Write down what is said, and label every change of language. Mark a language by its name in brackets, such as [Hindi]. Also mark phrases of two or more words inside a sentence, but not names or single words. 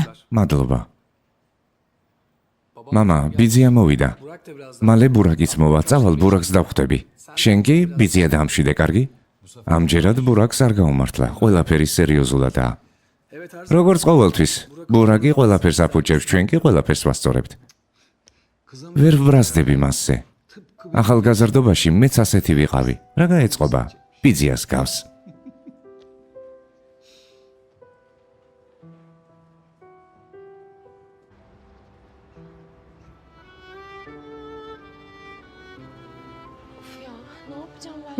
[Georgian] მადლობა. მამა, ბიძია მოვიდა. [Turkish] Bırak da biraz [Georgian] მალე ბურაკიც მოვა, წავალ ბურაკს დავხვდები. შენ კი ბიძია დაამშვიდე, კარგი? ამჯერად ბურაკს არ გაუმართლა, ყველაფერი სერიოზულადაა. [Turkish] Evet her [Georgian] როგორც ყოველთვის, ბურაკი ყველაფერს აფუჭებს, ჩვენ კი ყველაფერს ვასწორებთ. ვერ ვბრაზდები მასზე. ახალგაზრდობაში მეც ასეთი ვიყავი. რა გაეწყობა? ბიძიას გავს. [Turkish] Of ya ne yapacağım ben?